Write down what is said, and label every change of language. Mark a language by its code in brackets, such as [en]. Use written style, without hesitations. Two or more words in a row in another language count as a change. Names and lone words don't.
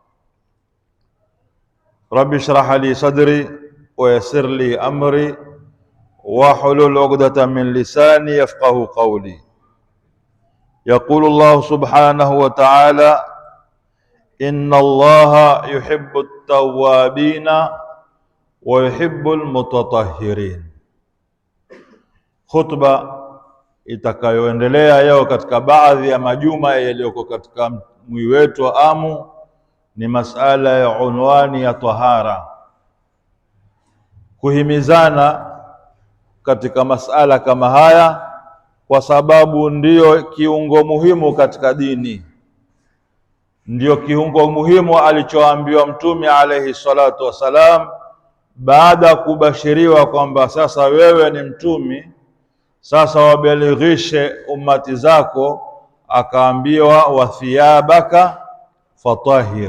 [ar] رب اشرح لي صدري ويسر لي أمري واحلل عقدة من لساني يفقه قولي. يقول الله سبحانه وتعالى إن الله يحب التوابين ويحب المتطهرين. [sw] Khutba itakayoendelea leo katika baadhi ya majuma yaliyoko katika mwezi wetu wa Amu ni masala ya unwani ya tahara, kuhimizana katika masala kama haya kwa sababu ndiyo kiungo muhimu katika dini, ndiyo kiungo muhimu alichoambiwa Mtume [ar] عليه الصلاة والسلام [sw] baada ya kubashiriwa kwamba sasa wewe ni mtume, sasa wabelighishe ummati zako, akaambiwa [ar] وثيابك فطهر.